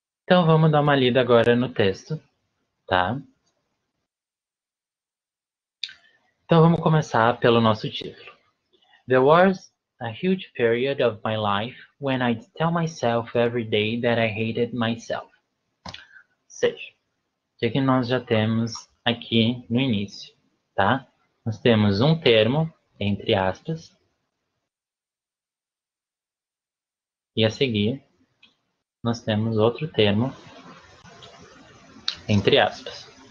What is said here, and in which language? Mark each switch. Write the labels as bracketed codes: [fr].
[pt] Então vamos dar uma lida agora no texto, tá? Então vamos começar pelo nosso título. [en] There was a huge period of my life when I'd tell myself every day that I hated myself. [pt] Ou seja, o que nós já temos aqui no início, tá? Nós temos um termo, entre aspas, e a seguir nós temos outro termo, entre aspas.